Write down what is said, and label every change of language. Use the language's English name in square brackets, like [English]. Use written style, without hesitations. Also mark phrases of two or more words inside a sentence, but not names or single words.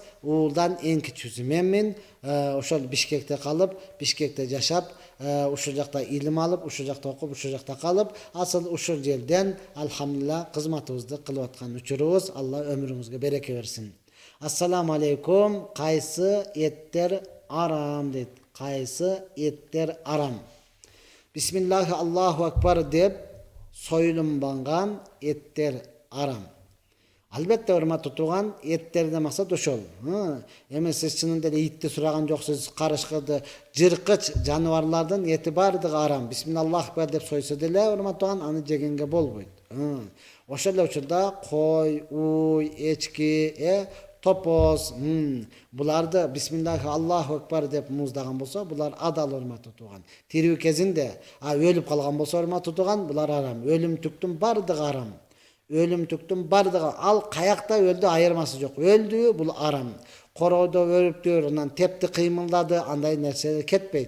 [Kyrgyz] Уулдан эң кичүүсү менмин. Ошол Бишкекте калып, Бишкекте жашап, ушул жакта илим алып, ушул жакта окуп, ушул жакта калып, асыл ушул жерден алхамдулилла кызматыбызды кылып аткан учурубуз. Алла өмүрүңүзгө береке берсин. [Arabic] السلام عليكم. [Kyrgyz] Кайсы эттер арам дейт. Кайсы эттер арам? [Arabic] بسم الله الله أكبر [Kyrgyz] деп союлунбаган эттер арам. Албетте, урматтуу тууган, эттерден максат ошол. Эми сиз чынында эле итти сураган жоксуз, карышкырды, жыркыч жаныбарлардын эти бардыгы арам. [Arabic] بسم الله أكبر [Kyrgyz] деп сойсо деле, урматтуу тууган, аны жегенге болбойт. Ошол эле учурда кой, уй, эчки, топоз, буларды [Arabic] بسم الله الله أكبر [Kyrgyz] деп муздаган болсо, булар адал, урматтуу тууган. Тирүү кезинде, өлүп калган болсо, урматтуу тууган, булар арам. Өлүмтүктүн бардыгы арам. Өлүмтүктүн бардыгы, ал каякта өлдү айырмасы жок. Өлдү, бул арам. Короодо өлүптүр, анан тепти кыймылдады, андай нерсе кетпейт.